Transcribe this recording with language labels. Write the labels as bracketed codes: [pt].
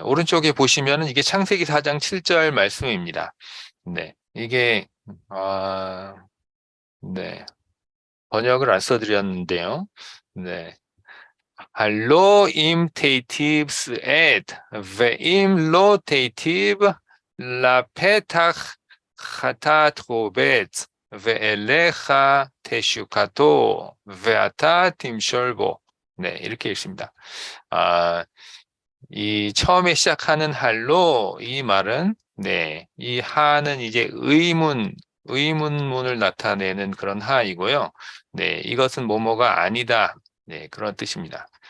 [ko] 오른쪽에 보시면은 이게 창세기 4장 7절 말씀입니다. 네. 이게, 아, 네. 번역을 안 써드렸는데요. 네. [he] הלא אם תיטיב שאת, ואם לא תיטיב לפתח חטאת רובץ, ואליך תשוקתו, ואתה תמשול בו. [ko] 네, 이렇게 읽습니다. 아, 이 처음에 시작하는 할로 이 말은 네, 이 하는 이제 의문문을 나타내는 그런 하이고요. 네, 이것은 뭐뭐가 아니다. 네, 그런 뜻입니다.